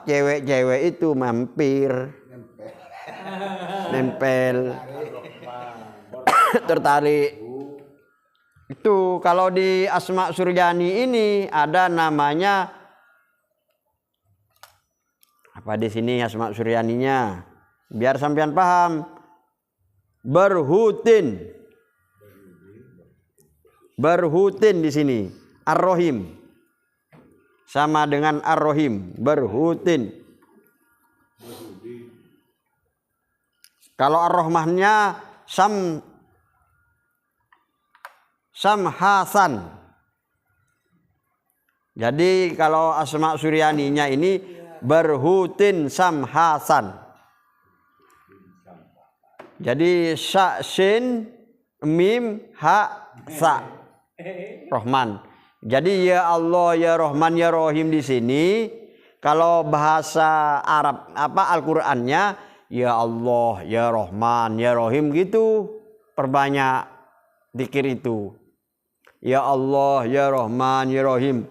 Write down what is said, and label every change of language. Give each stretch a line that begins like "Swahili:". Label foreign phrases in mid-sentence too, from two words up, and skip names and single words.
Indonesian: Cewek-cewek itu mampir, nempel, tertarik. Itu kalau di Asma Suryani ini ada namanya apa di sini Asma Suryaninya? Biar sampean paham. Berhutin. Berhutin di sini. Ar-Rahim. Sama dengan Ar-Rahim. Berhutin. Kalau Ar-Rahmannya Samhasan. Jadi kalau Asma Suryaninya ini berhutin samhasan. Jadi sa sin mim ha sa Rahman. Jadi
Arabic: يا الله يا رحمن يا رحيم
Indonesian: di sini kalau bahasa Arab apa Al-Qur'annya
Arabic: يا الله يا رحمن يا رحيم
Indonesian: gitu. Perbanyak zikir itu.
Arabic: يا الله يا رحمن يا رحيم.